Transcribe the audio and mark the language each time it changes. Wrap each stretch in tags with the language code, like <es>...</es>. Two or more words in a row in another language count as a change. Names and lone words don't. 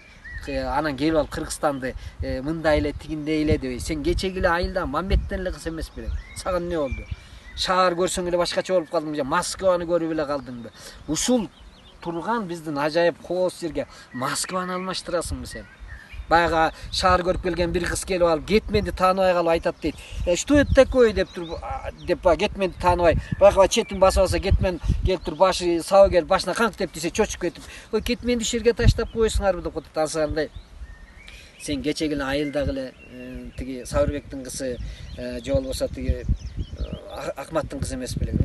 <ky>Анан келип алып Кыргызстанды мындай эле тигиндей эле дебей, сен кечеги эле айылда Мамбеттен эле кыз эмес белең. Сага эмне болду? Шаар көрсөң эле башкача болуп калдыңбы? Москваны көрүп эле калдыңбы? Ушул турган биздин ажайып кооз жерге Москваны алмаштырасыңбы сен? Баягы шаар көрүп келген бир кыз келип алып, Кетменди тааныбай калып айтат дейт.</ky> <ru>"Что это такое?"</ru> <ky>деп туруп, деп Кетменди тааныбай, баягы четин басып алса, Кетмен келип туруп, башы сабы келип, башына канк деп десе, чочуп кетип, "Ой, Кетменди ушул жерге таштап коесуңарбы" деп коет. Ансагандай сен кечеги эле айылдагы эле тиги Сабырбектин кызы, же болбосо тиги Акматтын кызы эмес белең.</ky>